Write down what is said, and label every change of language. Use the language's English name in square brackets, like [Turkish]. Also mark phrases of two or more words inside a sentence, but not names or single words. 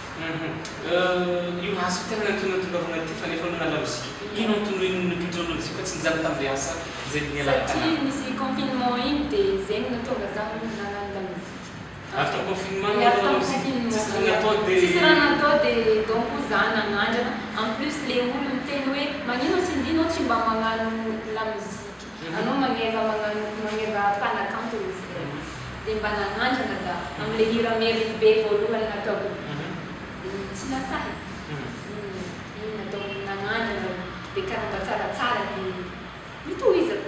[Malagasy] Io asa tena natongavana aty fa nefa nana lamozika. Ino antony nipindreo lamozika fa tsy nizaly tamin'ilay asa zay nialana tanàna? Satria nisy confinement igny dia zegny natonga za nanano lamozika. After confinement nanao lamozika? Tsisy natao dia tsisy raha natao dia donc za nagnandrana. [French] En plus [Malagasy] le olo miteny hoe magnino Sindy anao tsy mba magnano lamozika. Anao magneva mpanakanto izy dia mba nagnandrana za amin'ilay hira meriny be voalohany nataoko tsy nasahy iny nataoko nagnandrana dia karaha mba tsaratsara dia mitohizako.